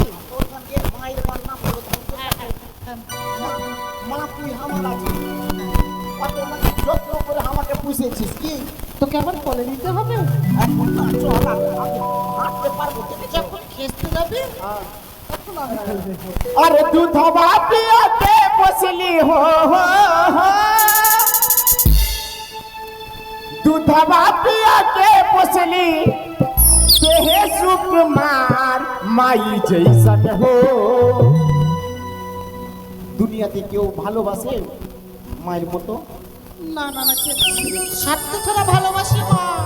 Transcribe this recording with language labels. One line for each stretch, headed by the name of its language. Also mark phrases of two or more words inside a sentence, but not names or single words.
Bangla: তোর গান দিয়ে মায়ের গান না বলো মা, তুই আমার আছিস, কত মানে যত্ন করে আমাকে পুষেছিস কি? তোকে আবার বলে দিতে হবে এখন না চল, আমি হাঁটতে পারবো যখন খেতে যাবে। হ্যাঁ। তখন আমি বলবো।
Bhojpuri: अरे दूधवा पिया के पोसली हो दूधवा पिया के पोसली देहे सुकुमार माई जैसन हो।
Bangla: দুনিয়াতে কেউ ভালোবাসে মায়ের মতো? না না না, স্বার্থ ছাড়া ভালোবাসি মা।